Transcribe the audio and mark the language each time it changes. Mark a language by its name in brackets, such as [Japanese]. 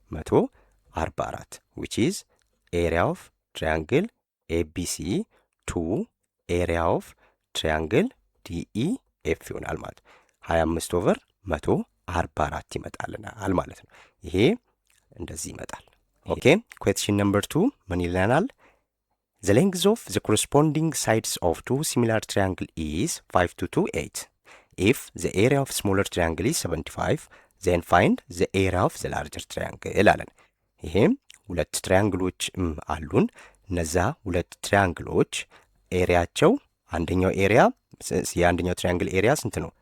[English] 144 ዊች ኢዝ ኤሪያ ኦፍ ትሪያንግል ኤቢሲ ቱ ኤሪያ ኦፍ ትሪያንግል ዲኢኤፍ [Amharic] ኤፍ ይሆናል ማለት ነው። 25 ኦቨር 144 ይመጣልናል ማለት ነው። ይሄ እንደዚህ ይመጣል። [English] ኦኬ ኩዌስችን ነምበር 2 [Amharic] ምን ይለናል? [English] The length of the corresponding sides of two similar triangle is 5 to 2, 8. If the area of smaller triangle is 75, then find the area of the larger triangle አለን። [Amharic] ይሄም ሁለት ትሪያንግሎች አሉን። እነዛ ሁለት ትሪያንግሎች ኤሪያቸው አንደኛው ኤሪያ የአንደኛው ትሪያንግል ኤሪያ ስንት ነው?